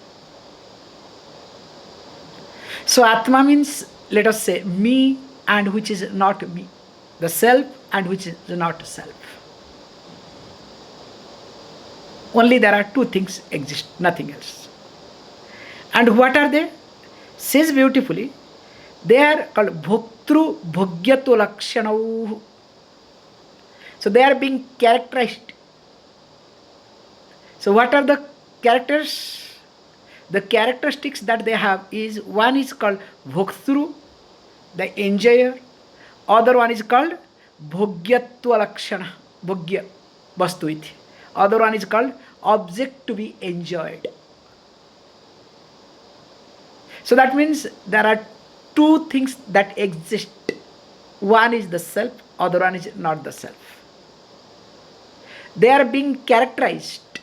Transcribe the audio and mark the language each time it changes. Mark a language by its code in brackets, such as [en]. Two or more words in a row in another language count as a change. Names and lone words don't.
[en] So Atma means, let us say, me and which is not me, the self and which is not self. Only there are two things exist, nothing else. And what are they? Says beautifully, they are called [sa] bhoktru bhogyato lakshanau. [en] So they are being characterized. So what are the characters? The characteristics that they have is, one is called bhoktru, the enjoyer. Other one is called [sa] bhogyatva lakshana, bhogya vastu iti. [en] Other one is called object to be enjoyed. So that means there are two things that exist. One is the self, other one is not the self. They are being characterized.